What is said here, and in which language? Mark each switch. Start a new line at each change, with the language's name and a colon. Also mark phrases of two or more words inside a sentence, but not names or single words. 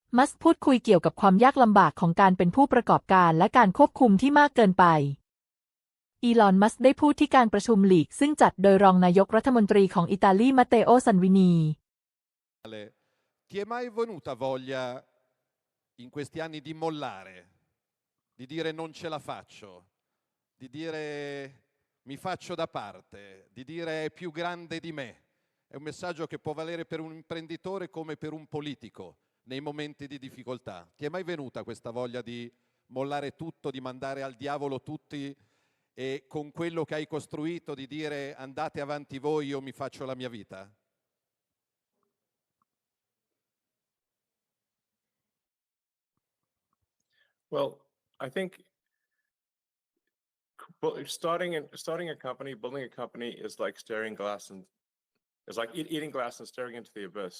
Thai: มัสก์พูดคุยเกี่ยวกับความยากลำบากของการเป็นผู้ประกอบการและการควบคุมที่มากเกินไปอีลอน มัสก์ได้พูดที่การประชุมลีกซึ่งจัดโดยรองนายกรัฐมนตรีของอิตาลีมาเตโอ ซัลวินี
Italian: Ti è mai venuta voglia in questi anni di mollare, di dire non ce la faccio, di dire mi faccio da parte, di dire è più grande di me? È un messaggio che può valere per un imprenditore come per un politico nei momenti di difficoltà. Ti è mai venuta questa voglia di mollare tutto, di mandare al diavolo tutti e con quello che hai costruito di dire andate avanti voi, io mi faccio la mia vita?
English: Well, I think starting a company, building a company is like staring glass and it's like eating glass and staring into the abyss.